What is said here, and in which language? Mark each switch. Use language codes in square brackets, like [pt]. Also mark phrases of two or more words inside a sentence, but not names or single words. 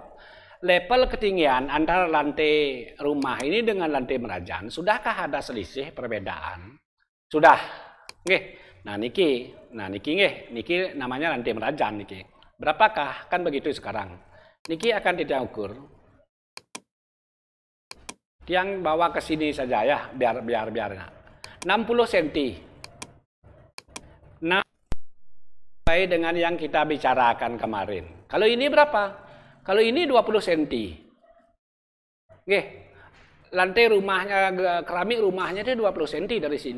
[id] Level ketinggian antara lantai rumah ini dengan lantai Merajan, sudahkah ada selisih perbedaan? Sudah. Nah, [ban] niki niki [id] namanya lantai Merajan niki. Berapakah? Kan begitu sekarang. Niki akan Titiang ukur. Tiang bawa ke sini saja ya, biar 60 cm. Nah, sesuai dengan yang kita bicarakan kemarin. Kalau ini berapa? Kalau ini 20 cm. Lantai rumahnya, keramik rumahnya itu 20 cm dari sini.